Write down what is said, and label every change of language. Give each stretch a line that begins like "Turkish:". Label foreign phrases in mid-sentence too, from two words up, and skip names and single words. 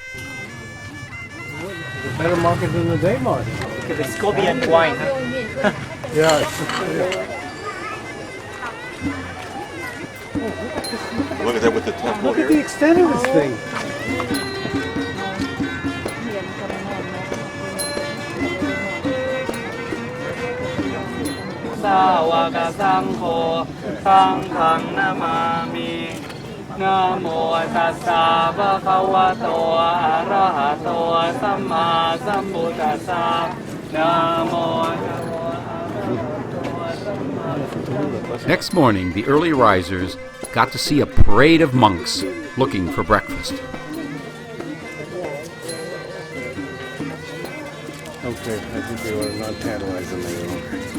English: A better market than the day market. Because it's Scorpion wine. Yeah. Look at that with the temple Look at the here. extent of this thing.
Pali: Sawaka Sangho Sanghang Namami Namo Tassa Bhagavato Arahato Samma Sambuddhassa Namo.
English: Next morning, the early risers got to see a parade of monks looking for breakfast. Okay, I think they were not tantalizing any longer.